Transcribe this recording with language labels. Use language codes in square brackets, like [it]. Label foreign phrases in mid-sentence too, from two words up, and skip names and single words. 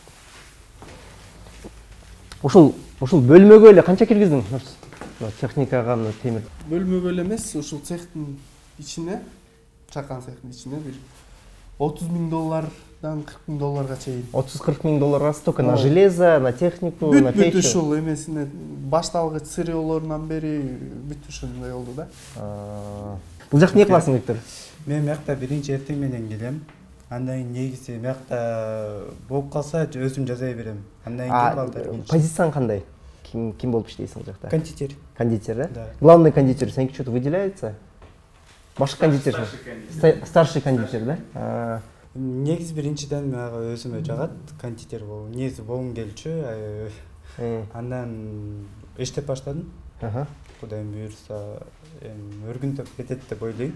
[ky] Ушул бөлмөгө эле канча киргиздиң? Техникага, темир. Бөлмөгө эле эмес, ушул цехтин ичине чакан цехтин ичинде бир $30,000 $40,000 чейин. [ru] 30-40 [ky] миң долларга [ru] столько на железо, на технику, на печь. [ky] Бүт ушул эмесине башталгыч сырьёолорунан бери бүт ушундай болду да. Бул жакта эмне кыласың, Виктор? Мен мякта биринчи эртең менен келем. Андан кийин негизи мякта болуп калса өзүм жасай берем. Андан кийин балдар. Позицияң кандай? Ким болуп иштейсиң ал жакта? Кондитер. Кондитер, да? [ru] Да. Главный кондитер, сеники что-то выделяется? [ky] Башкы кондитер. [ru] Старший кондитер, да? [ky] Негизи биринчиден мага өзүмө жагат кондитер болуу. Негизи болгум келчү. Андан иштеп баштадым. Кудайым буйрса, өргүнтөп кетет деп ойлойм.